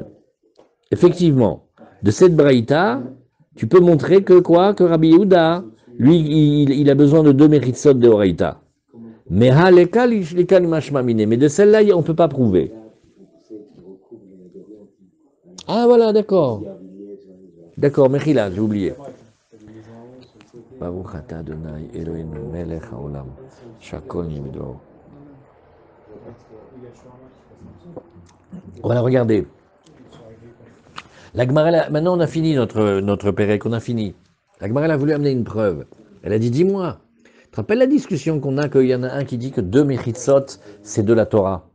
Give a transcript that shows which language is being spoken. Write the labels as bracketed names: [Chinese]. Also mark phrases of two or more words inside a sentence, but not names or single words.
[French] Effectivement, de cette braïta, tu peux montrer que quoi? Que Rabbi Yehuda, lui, il a besoin de deux méritsot de oraïta. Mais de celle-là, on ne peut pas prouver. Ah voilà, d'accord. D'accord, Mechila, j'ai oublié. [Hebrew] ברוך אתה אדני אלהינו מלך העולם, שהכל נבדו. [French] Voilà, regardez. La Gemara, maintenant on a fini notre Pérec, on a fini. La Gemara a voulu amener une preuve. Elle a dit, dis-moi, tu te rappelles la discussion qu'on a, qu'il y en a un qui dit que deux Mechitsot, c'est de la Torah.